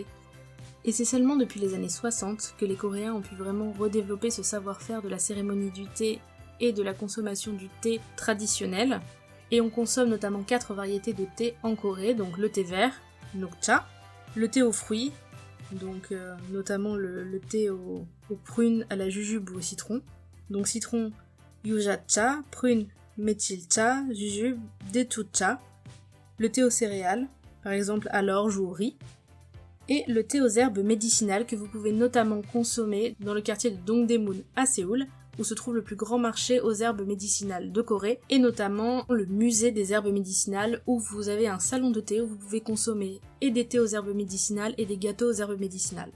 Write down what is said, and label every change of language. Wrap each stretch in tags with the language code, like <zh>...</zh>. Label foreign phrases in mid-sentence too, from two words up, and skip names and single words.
<fr>Et c'est seulement depuis les années 60 que les Coréens ont pu vraiment redévelopper ce savoir-faire de la cérémonie du thé et de la consommation du thé traditionnel. Et on consomme notamment 4 variétés de thé en Corée, donc le thé vert, Nokcha, le thé aux fruits, donc notamment le thé aux prunes, à la jujube ou au citron. Donc citron, yuja-cha, prune, mechil-cha, jujube, detu-cha. Le thé aux céréales, par exemple à l'orge ou au riz. Et le thé aux herbes médicinales que vous pouvez notamment consommer dans le quartier de Dongdaemun à Séoul, où se trouve le plus grand marché aux herbes médicinales de Corée, et notamment le musée des herbes médicinales, où vous avez un salon de thé où vous pouvez consommer et des thés aux herbes médicinales et des gâteaux aux herbes médicinales.</fr>